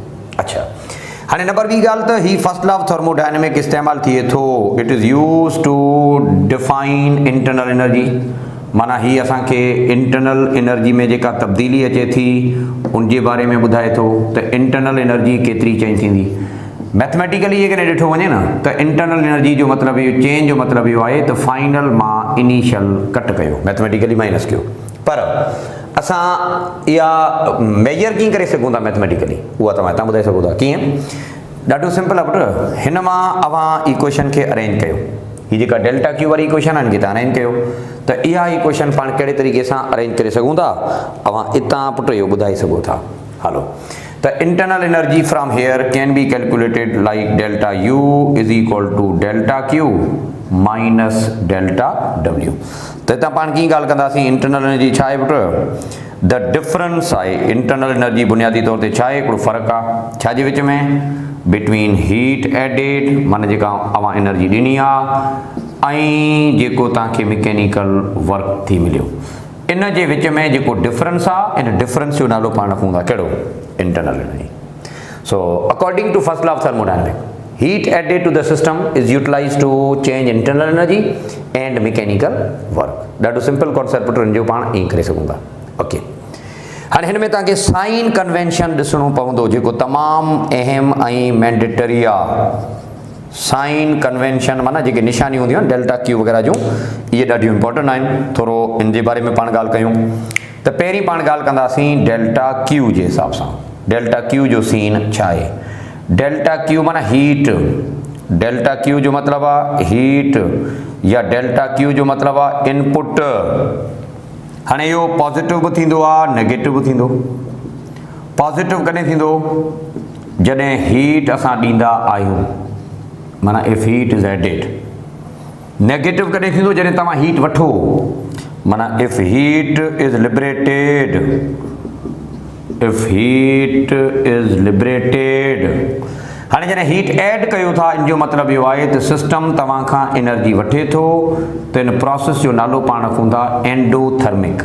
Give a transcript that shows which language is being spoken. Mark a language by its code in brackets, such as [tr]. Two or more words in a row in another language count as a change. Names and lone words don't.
[sd] अच्छा, हाणे नंबर ॿी ॻाल्हि त ही [en] first law of thermodynamic [sd] इस्तेमालु थिए थो, [en] it is use to define internal energy, [sd] माना ही असांखे [en] internal energy [sd] में जेका तब्दीली अचे थी उन जे बारे में ॿुधाए थो त [en] internal energy [sd] केतिरी चेंज थींदी। मैथमेटिकली ये कॾहिं ॾिठो वञे न त [en] internal energy [sd] जो मतिलबु इहो चेंज जो मतिलबु इहो आहे त फाइनल मां इनिशियल कट कयो, मैथमेटिकली माइनस कयो, पर असां इहा मेजर कीअं करे सघूं था मैथमेटिकली, उहा तव्हां हितां ॿुधाए सघो था। कीअं, ॾाढो सिंपल आहे पुट, हिन मां अव्हां इक्वेशन खे अरेंज कयो, हीअ जेका [en] delta Q [sd] वारी इक्वेशन आहे हिनखे तव्हां अरेंज कयो, त इहा इक्वेशन पाण कहिड़े तरीक़े सां अरेंज करे सघूं था, अव्हां हितां पुट इहो ॿुधाए सघो था। हलो, [en] the internal energy from here can be calculated like delta U is equal to delta Q minus delta W। [sd] तो इतना पान की गाल कंदासीं [en] internal energy [sd] छा है पुट, [en] the difference [sd] आहे [en] internal energy [sd] बुनियादी तौर ते छा आहे, हिकिड़ो फ़र्क़ु आहे छा जे विच में, [en] between heat added [sd] माना जेका अवां एनर्जी ॾिनी आहे ऐं जेको तव्हांखे [en] mechanical work [sd] थी मिलियो, इन जे विच में जेको डिफरेंस आहे, इन डिफरेंस जो नालो पाण रखूं था कहिड़ो, [en] internal energy। So according to first law of thermodynamics, heat added to the system is utilized to change internal energy and mechanical work। [sd] ॾाढो [en] simple concept [sd] पुट जो पाण ईअं करे सघूं था। ओके, हाणे हिन में तव्हांखे [en] sign convention [sd] ॾिसणो पवंदो जेको तमामु अहम ऐं मैंडेटरी आहे। [en] sign convention [sd] माना जेके निशानियूं हूंदियूं आहिनि [en] delta Q [sd] वग़ैरह जूं, इहे ॾाढियूं इंपॉर्टेंट आहिनि, थोरो इन जे बारे में पाण ॻाल्हि कयूं। त पहिरीं पाण ॻाल्हि कंदासीं [en] delta Q [sd] जे हिसाब सां, [en] delta Q [sd] जो सीन छा आहे, [en] delta Q [sd] माना हीट, [en] delta Q [sd] जो मतिलबु आहे हीट, या [en] delta Q [sd] जो मतिलबु आहे इनपुट। हाणे इहो पॉज़िटिव बि थींदो आहे, नेगेटिव बि थींदो। पॉज़िटिव कॾहिं थींदो, जॾहिं हीट असां ॾींदा आहियूं, माना [en] if heat is added. [sd] नेगेटिव कॾहिं थींदो, जॾहिं तव्हां हीट वठो, माना [en] if heat is liberated, if heat is liberated [sd] हाँ जैसे [en] heat add [sd] कयो था इन जो मतलब यो है तो सिस्टम तव्हां खां एनर्जी वठे थो तो इन प्रोसेस जो नालो पाण रखूं एंडोथर्मिक।